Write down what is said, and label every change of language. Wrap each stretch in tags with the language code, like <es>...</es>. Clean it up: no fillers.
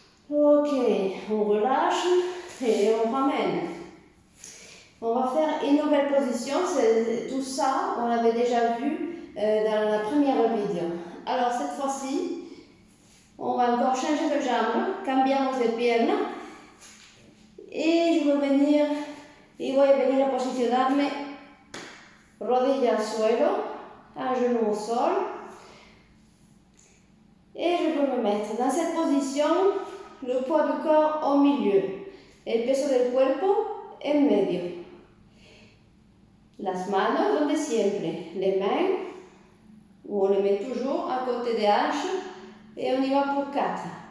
<fr>Ok, on relâche et on ramène. On va faire une nouvelle position. Tout ça, on l'avait déjà vu dans la première vidéo. Alors cette fois-ci, on va encore changer de jambe.</fr> <es>Cambiamos de pierna. Y yo voy a venir, a posicionarme rodilla al suelo,</es> <fr>un genou au sol. Et je peux me mettre dans cette position, le poids du corps au milieu,</fr> <es>el peso del cuerpo en medio. Las manos donde siempre,</es> <fr>les mains, où on les met toujours à côté des hanches, et on y va pour 4.</fr>